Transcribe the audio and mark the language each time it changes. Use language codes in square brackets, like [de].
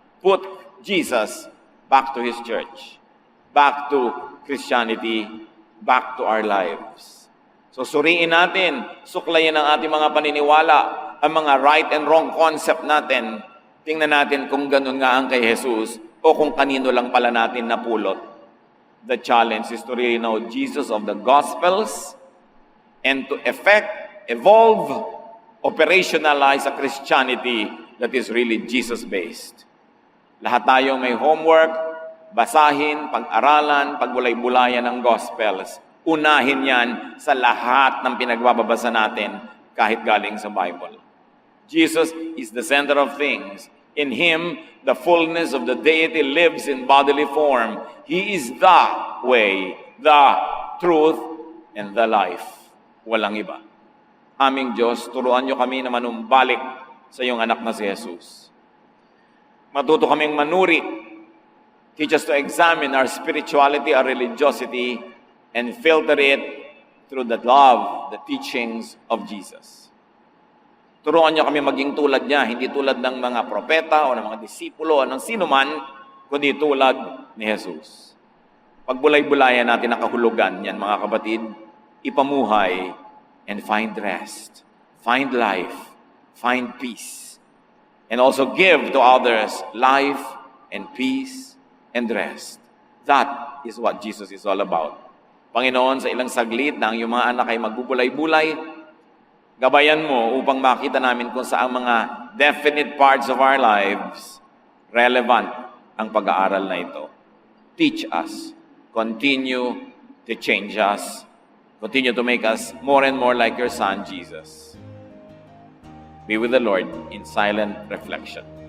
[en] Put Jesus back to His church. Back to Christianity. Back to our lives. [tl] So suriin natin, suklayin ang ating mga paniniwala, ang mga [en] right and wrong concept [tl] natin. Tingnan natin kung ganun nga ang kay Jesus o kung kanino lang pala natin napulot. [en] The challenge is to really know Jesus of the Gospels and to evolve, operationalize a Christianity that is really Jesus-based. [tl] Lahat tayo may homework, basahin, pag-aralan, pagbulay-bulayan ng Gospels. Unahin yan sa lahat ng pinagbabasa natin kahit galing sa Bible. [en] Jesus is the center of things. In Him, the fullness of the deity lives in bodily form. He is the way, the truth, and the life. [tl] Walang iba. Aming Diyos, turuan niyo kami na manumbalik sa iyong anak na si Jesus. Matuto kaming manuri. [en] Teach us to examine our spirituality, our religiosity, and filter it through the love, the teachings of Jesus. [tl] Turuan niyo kami maging tulad niya, hindi tulad ng mga propeta o ng mga disipulo o ng sino man, kundi tulad ni Jesus. Pagbulay-bulayan natin ang kahulugan yan, mga kapatid, ipamuhay [en] and find rest, find life, find peace, and also give to others life and peace and rest. That is what Jesus is all about. [tl] Panginoon, sa ilang saglit na ang iyong mga anak ay magbubulay-bulay, gabayan mo upang makita namin kung saan mga [en] definite parts of our lives [tl] relevant ang pag-aaral na ito. [en] Teach us. Continue to change us. Continue to make us more and more like your Son, Jesus. Be with the Lord in silent reflection.